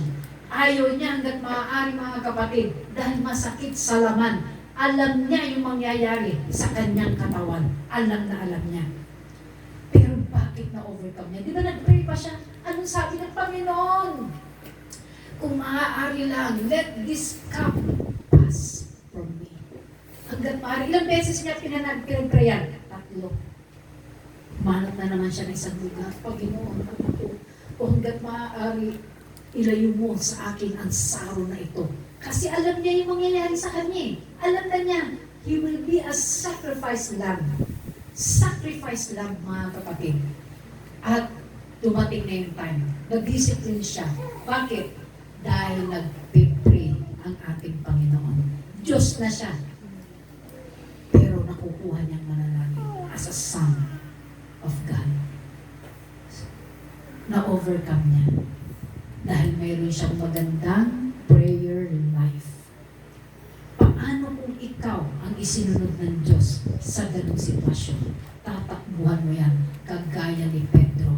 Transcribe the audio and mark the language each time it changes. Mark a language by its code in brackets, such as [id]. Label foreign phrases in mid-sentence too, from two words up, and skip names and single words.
[tl] Ayaw niya hanggat maaari mga kapatid, dahil masakit sa laman. Alam niya yung mangyayari sa kanyang katawan. Alam na alam niya. Pero bakit na-overcome niya? Di ba nag-pray pa siya? Anong sabi ng Panginoon? Kung maaari lang, [en] let this cup pass from me. [tl] Hanggat maaari. Ilang beses niya pinag-prayan? 3. Manat na naman siya ng isang lugar. Panginoon, kung hanggat maaari, ilayo mo sa akin ang saro na ito. Kasi alam niya yung mangyayari sa kanya. Alam na niya, [en] He will be a sacrifice lamb. Sacrifice lamb, [tl] mga kapatid. At dumating na yung time. Nag-discipline siya. Bakit? Dahil nag-pray ang ating Panginoon. Diyos na siya. Pero nakukuha niyang manalangin [en] as a son of God. [tl] Na-overcome niya. Dahil mayroon siyang magandang [en] prayer life. [tl] Paano kung ikaw ang isinunod ng Diyos sa ganung sitwasyon? Tatakbuhan mo yan, kagaya ni Pedro.